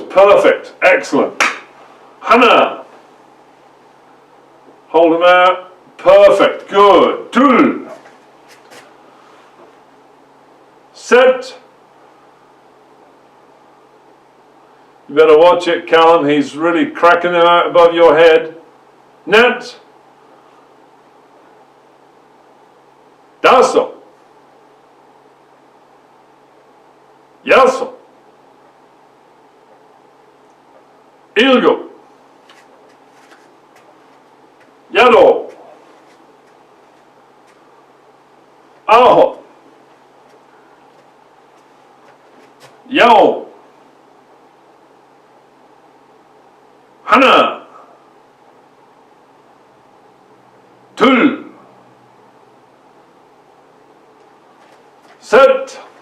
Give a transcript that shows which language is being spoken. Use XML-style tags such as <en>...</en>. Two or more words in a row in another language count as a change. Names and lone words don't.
<en>Perfect. Excellent. Hana. Hold them out. Perfect. Good. Tul. Set. You better watch it, Callum. He's really cracking them out above your head.</en> <ko>Net. Daso. Yaso. Ilgo. Yado. Aho. Yao. Hana. Tul. Set.</ko>